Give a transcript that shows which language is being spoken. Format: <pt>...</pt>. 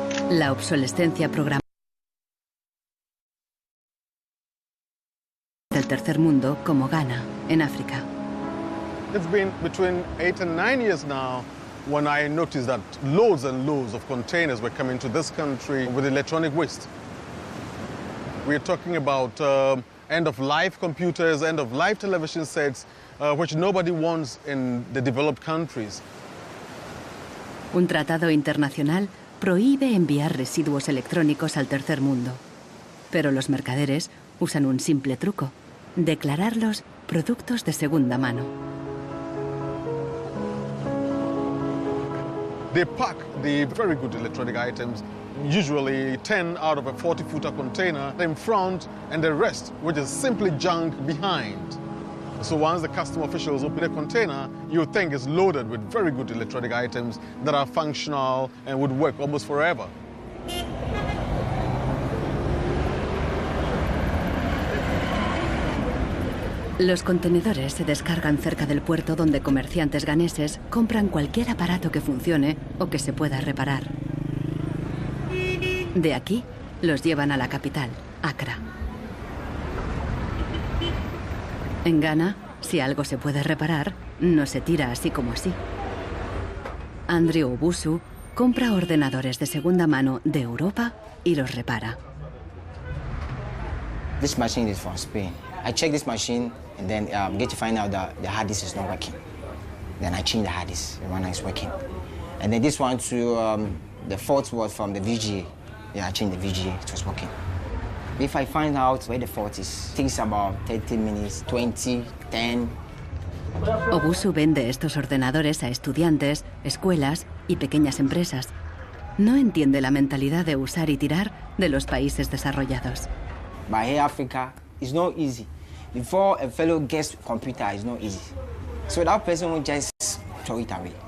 <es>La obsolescencia programada del tercer mundo, como Ghana, en África.</es> <en>It's been between 8 and 9 years now when I noticed that loads and loads of containers were coming to this country with electronic waste. We're talking about end-of-life computers, end-of-life television sets, which nobody wants in the developed countries.</en> <es>Un tratado internacional prohíbe enviar residuos electrónicos al tercer mundo. Pero los mercaderes usan un simple truco: declararlos productos de segunda mano.</es> <en>They pack the very good electronic items, usually 10 out of a 40-footer container, in front, and the rest, which is simply junk, behind. So once the custom officials open a container, you think it's loaded with very good electronic items that are functional and would work almost forever.</en> <es>Los contenedores se descargan cerca del puerto donde comerciantes ganeses compran cualquier aparato que funcione o que se pueda reparar. De aquí los llevan a la capital, Accra. En Ghana, si algo se puede reparar, no se tira así como así. Andrew Obusu compra ordenadores de segunda mano de Europa y los repara.</es> <en>This machine is from Spain. I check this machine and then get to find out that the hard disk is not working. Then I change the hard disk, the one is working. And then this one too, the fault was from the VGA. Yeah, I changed the VGA, it was working. If I find out where the fault is, it takes about 30 minutes, 20, 10.</en> <es>Obusu vende estos ordenadores a estudiantes, escuelas y pequeñas empresas. No entiende la mentalidad de usar y tirar de los países desarrollados.</es> <en>But here Africa, it's not easy. Before a fellow gets computer, it's not easy. So that person will just throw it away.</en>